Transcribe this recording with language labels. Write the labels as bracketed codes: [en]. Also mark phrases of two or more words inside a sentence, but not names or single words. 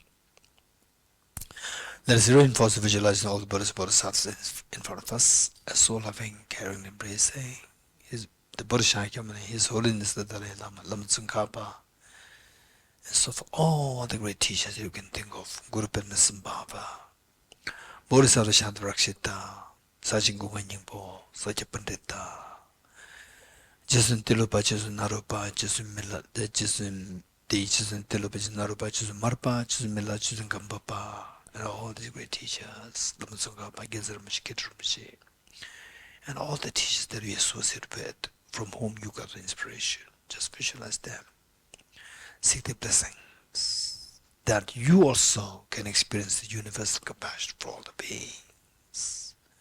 [en] Let us reinforce the visualizing all the Buddhas and Bodhisattvas in front of us, a soul-loving, caring, embracing the Buddha Shakyamuni, His Holiness the Dalai Lama, Lama Tsongkhapa, and so for all the great teachers you can think of, Guru Padma Sambhava, Bodhisattva Shantarakshita, Sajin Gungan Yingpo, Sajja Pandita, Jesun Tilupa, Jesun Narupa, Jesun Mila, Jesun Di, Jesun Tilupa, Jesun Narupa, Jesun Marpa, Jesun Mila, Jesun Gambapa, and all these great teachers, Lama Tsongkhapa, Gezar Mashi, Kitru Mashi, and all the teachers that we associate with, from whom you got inspiration. Just visualize them. Seek their blessings, that you also can experience the universal compassion for all the beings.